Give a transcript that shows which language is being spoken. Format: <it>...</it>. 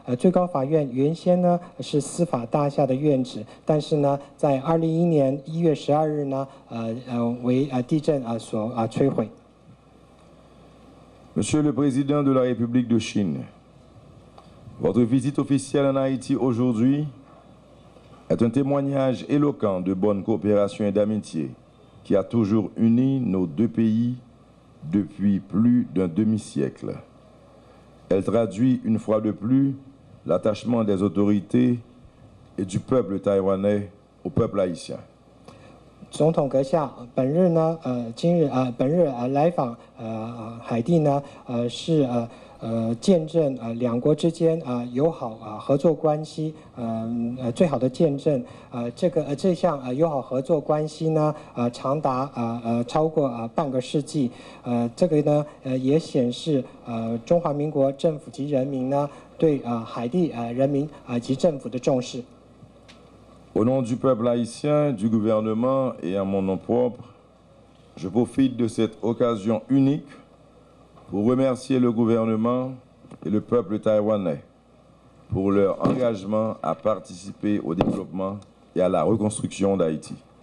<zh>最高法院原先呢是司法大厦的院址，但是呢，在2011年1月12日呢，为地震所摧毁。</zh> <fr>Monsieur le Président de la République de Chine, votre visite officielle en Haïti aujourd'hui est un témoignage éloquent de bonne coopération et d'amitié qui a toujours uni nos deux pays depuis plus d'un demi-siècle. Elle traduit une fois de plus l'attachement des autorités et du peuple taïwanais au peuple haïtien.</fr> <zh>总统阁下，本日来访海地呢，是见证两国之间友好合作关系最好的见证。这项友好合作关系呢，长达超过半个世纪。这个呢也显示中华民国政府及人民呢对海地人民及政府的重视。</zh> <fr>Au nom du peuple haïtien, du gouvernement et à mon nom propre, je profite de cette occasion unique pour remercier le gouvernement et le peuple taïwanais pour leur engagement à participer au développement et à la reconstruction d'Haïti.</fr>